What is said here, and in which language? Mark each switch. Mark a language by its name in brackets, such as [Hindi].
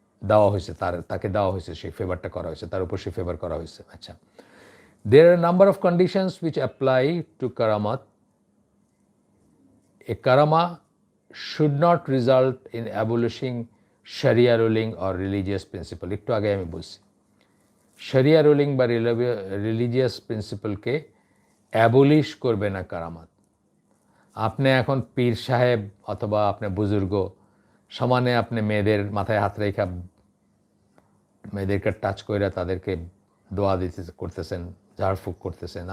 [Bangla] দেওয়া হয়েছে, তাকে দেওয়া হয়েছে, সেই ফেভারটা করা হয়েছে, তার উপর সেই ফেভার করা হয়েছে। [English] আচ্ছা, there are a number of conditions which apply to karamat. A karama should not result in abolishing sharia ruling or religious principle. [Bangla] একটু আগে আমি বলছি sharia ruling বা রিলিজিয়াস প্রিন্সিপালকে অ্যাবলিশ করবে না কারামাত। আপনি এখন পীর সাহেব অথবা আপনি বুজুর্গ সমানে আপনি মেয়েদের মাথায় হাত রেখা মেয়েদেরকে টাচ করে তাদেরকে দোয়া দিতে করতেছেন, ঝাড়ফুঁক করতেছেন।